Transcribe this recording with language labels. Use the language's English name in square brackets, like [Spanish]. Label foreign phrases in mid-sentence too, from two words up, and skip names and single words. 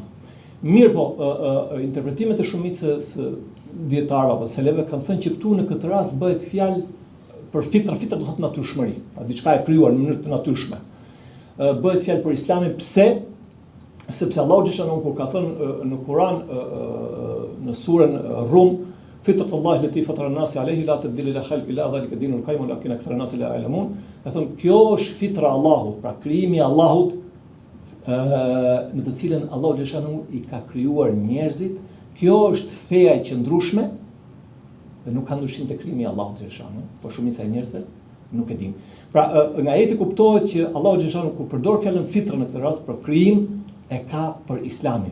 [Albanian] Mirë po, interpretimet e shumicës dietarëve apo seleve kanë thënë që këtu në këtë rast bëhet fjalë për fitra do thotë natyrshmëri, pra diçka e krijuar në mënyrë të natyrshme. Bëhet fjalë për islamin, pse? Sepse Allahu xhallahu kur ka thënë në Kur'an në surën Rum, [Arabic] فطرة الله التي فطر الناس عليها لا تبديل لخلق الله ذلك الدين القيم ولكن أكثر الناس لا يعلمون. [Albanian] Ka thënë kjo është fitra e Allahut, pra krijimi i Allahut në të cilën Allahu xhallahu i ka krijuar njerëzit. Kjo është feja e qëndrueshme dhe nuk ka ndryshim te krijimi i Allahut xhallahu, por shumica e njerëzve nuk e din. Pra nga ajeti kuptohet që Allahu xhallahu kur përdor fjalën fitra në këtë rast për krijim e ka për islamin.